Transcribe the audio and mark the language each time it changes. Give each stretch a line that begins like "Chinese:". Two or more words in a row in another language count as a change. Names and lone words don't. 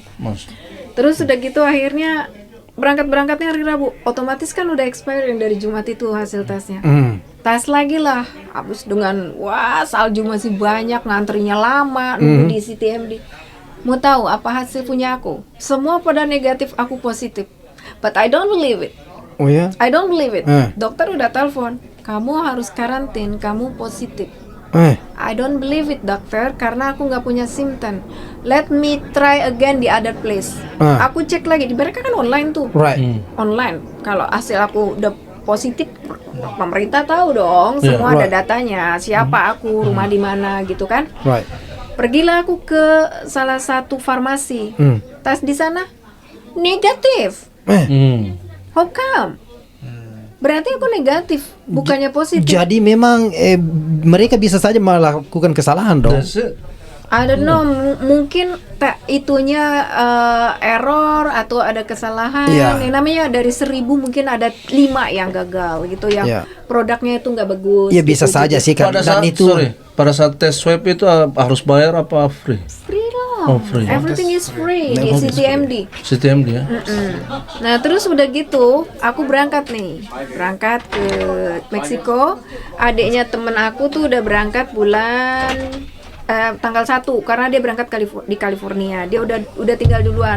Indonesian: Terus udah gitu akhirnya berangkatnya hari Rabu, otomatis kan udah expire yang dari Jumat itu hasil tesnya. Tes lagi lah, habis dengan salju masih banyak, ngantrinya lama, nunggu di CTMD. Mau tahu apa hasil punya aku? Semua pada negatif, aku positif.
English: But I don't believe it.
Indonesian: Oh ya?
English: I don't believe it.
Indonesian: Dokter udah telepon, kamu harus karantin, kamu positif.
English: I don't believe it
Indonesian: dokter, karena aku nggak punya simptom.
English: Let me try again di other place.
Indonesian: Aku cek lagi, di mereka kan online tuh.
English: Right.
Indonesian: Online. Kalau hasil aku udah positif, pemerintah tahu dong, semua ada datanya. Siapa aku, rumah di mana gitu kan. Right. Pergilah aku ke salah satu farmasi. Tes di sana negatif.
English: How come?
Indonesian: Berarti aku negatif, bukannya positif. Jadi memang mereka bisa saja melakukan kesalahan dong.
English: I don't know,
Indonesian: mungkin itunya error atau ada kesalahan. Yang namanya dari 1.000 mungkin ada 5 yang gagal gitu, yang produknya itu nggak bagus. Iya bisa gitu, saja sih kan. Pada saat tes swab itu harus bayar apa free? Free lah. Oh, free.
English: Everything is free di CTMD.
Indonesian: CTMD ya. Nah terus udah gitu, aku berangkat ke Meksiko. Adiknya temen aku tuh udah berangkat bulan tanggal 1 karena dia berangkat di California. Dia udah tinggal duluan.